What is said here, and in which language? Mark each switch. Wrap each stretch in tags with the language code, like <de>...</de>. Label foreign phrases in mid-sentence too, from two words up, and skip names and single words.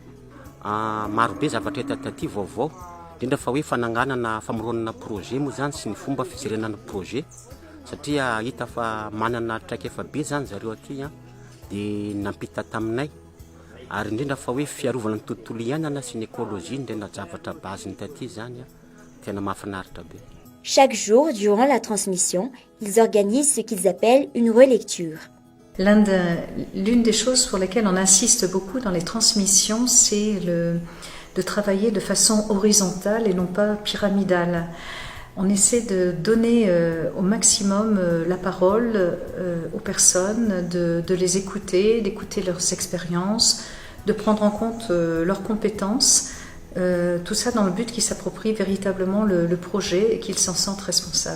<mg>Marobe zavatra hita taty vaovao indrindra fa hoe fananganana famoronana projet moa zany sy ny fomba fijerenana projet satria hita fa manana traika efa be zany zareo aty dia nampita taminay ary indrindra fa hoe fiarovana ny tontolo iainana sy ny écologie indrindra zavatra base ny taty zany tena mahafinaritra be.</mg> <fr>Chaque jour, durant la transmission, ils organisent ce qu'ils appellent une relecture. L'une des choses pour lesquelles on insiste beaucoup dans les transmissions, c'est de travailler de façon horizontale et non pas pyramidale. On essaie de donner au maximum la parole aux personnes, de les écouter, d'écouter leurs expériences, de prendre en compte leurs compétences, tout ça dans le but qu'ils s'approprient véritablement le projet et qu'ils s'en sentent responsables.</fr>